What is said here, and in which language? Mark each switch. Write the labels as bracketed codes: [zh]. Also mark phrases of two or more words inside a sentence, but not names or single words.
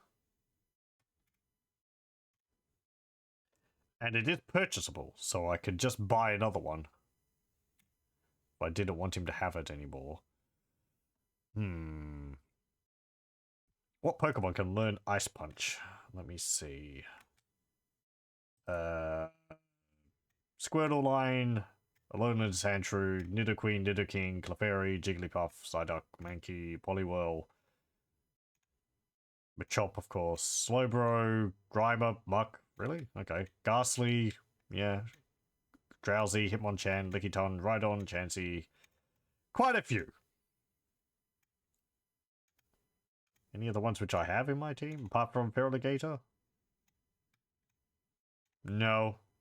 [en] And it is purchasable, so I could just buy another one. If I didn't want him to have it anymore. What Pokemon can learn Ice Punch? Let me see. Squirtle, Alolan Sandshrew, Nidoqueen, Nidoking, Clefairy, Jigglypuff, Psyduck, Mankey, Poliwhirl, Machop, of course, Slowbro, Grimer, Muck, really? Okay. Ghastly, yeah. Drowsy, Hitmonchan, Lickitung, Rhydon, Chansey. Quite a few. Any of the ones which I have in my team, apart from Feraligatr? No.